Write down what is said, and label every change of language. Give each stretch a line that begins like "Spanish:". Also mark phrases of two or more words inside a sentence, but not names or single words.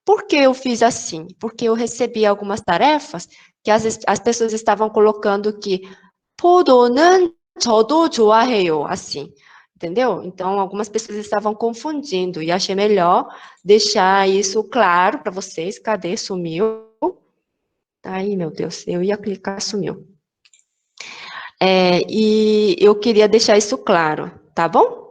Portuguese: Por que eu fiz assim? Porque eu recebi algumas tarefas que as pessoas estavam colocando que
Korean: 포도는 저도 좋아해요,
Portuguese: assim, entendeu? Então, algumas pessoas estavam confundindo e achei melhor deixar isso claro para vocês. Cadê? Sumiu. Ai, meu Deus, eu ia clicar, sumiu. E eu queria deixar isso claro, tá bom?